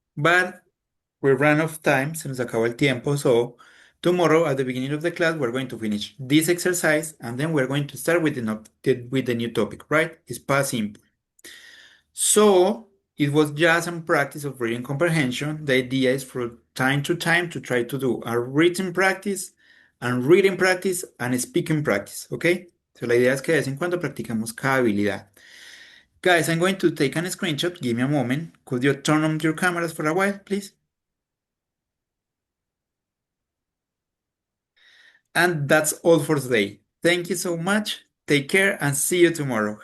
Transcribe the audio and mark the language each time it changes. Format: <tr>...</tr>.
<en>But we ran out of time,</en> <es>se nos acabó el tiempo,</es> <en>so tomorrow at the beginning of the class we're going to finish this exercise and then we're going to start with the new topic, right? It's past simple. So it was just a practice of reading comprehension. The idea is from time to time to try to do a written practice and reading practice and speaking practice, okay?</en> <es>So la idea es que de vez en cuando practicamos cada habilidad.</es> <en>Guys, I'm going to take a screenshot. Give me a moment. Could you turn on your cameras for a while, please? And that's all for today. Thank you so much. Take care and see you tomorrow.</en>